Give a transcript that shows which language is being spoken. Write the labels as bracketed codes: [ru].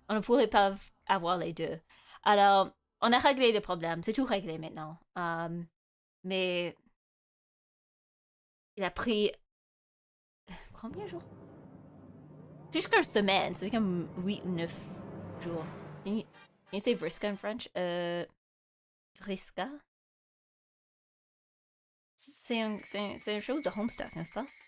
[fr] On ne pourrait pas avoir les deux. Alors, on a réglé le problème, c'est tout réglé maintenant. Mais il a pris combien de jours? Plus qu'une semaine, c'est comme 8 ou 9 jours. [en] Can you say Vriska in French? Vriska? [fr] C'est une chose de Homestuck, n'est-ce pas?